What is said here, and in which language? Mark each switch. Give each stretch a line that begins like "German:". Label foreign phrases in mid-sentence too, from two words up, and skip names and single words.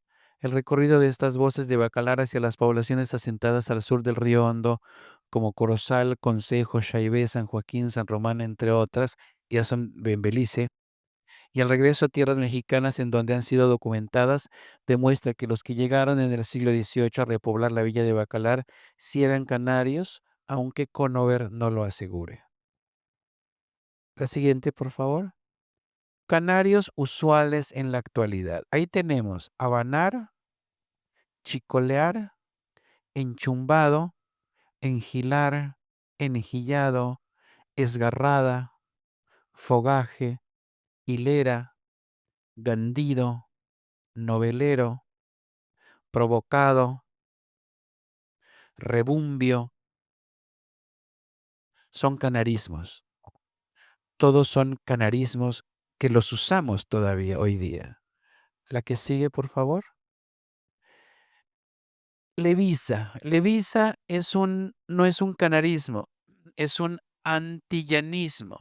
Spanish: El recorrido de estas voces de Bacalar hacia las poblaciones asentadas al sur del río Hondo, como Corozal, Concejo, Chaibé, San Joaquín, San Román, entre otras, ya son en Belice, y el regreso a tierras mexicanas en donde han sido documentadas, demuestra que los que llegaron en el siglo XVIII a repoblar la villa de Bacalar sí eran canarios, aunque Conover no lo asegure. La siguiente, por favor. Canarios usuales en la actualidad. Ahí tenemos habanar, chicolear, enchumbado, enjilar, enjillado, esgarrada, fogaje, hilera, gandido, novelero, provocado, rebumbio. Son canarismos. Todos son canarismos que los usamos todavía hoy día. La que sigue, por favor. Levisa. Levisa no es un canarismo, es un antillanismo.